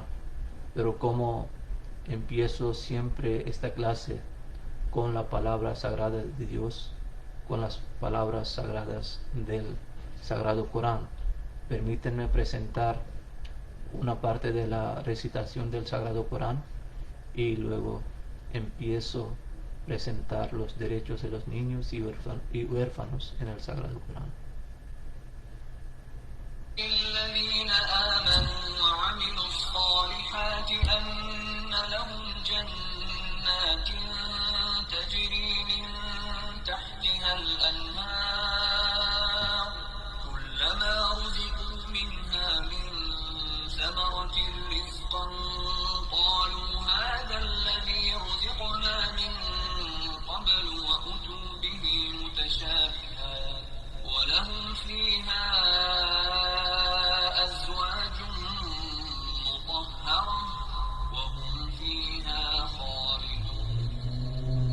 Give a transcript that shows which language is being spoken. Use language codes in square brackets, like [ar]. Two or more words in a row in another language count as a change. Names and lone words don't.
[es] Pero como empiezo siempre esta clase con la palabra sagrada de Dios, con las palabras sagradas del Sagrado Corán, permítanme presentar una parte de la recitación del Sagrado Corán y luego empiezo a presentar los derechos de los niños y huérfanos en el Sagrado Corán. [ar] الذين آمنوا وعملوا الصالحات أن لهم جنات تجري من تحتها الأنهار كلما رزقوا منها من ثمرة رزقا قالوا هذا الذي رزقنا من قبل وأتوا به متشابها ولهم فيها أزواج مطهرة وهم فيها خالدون.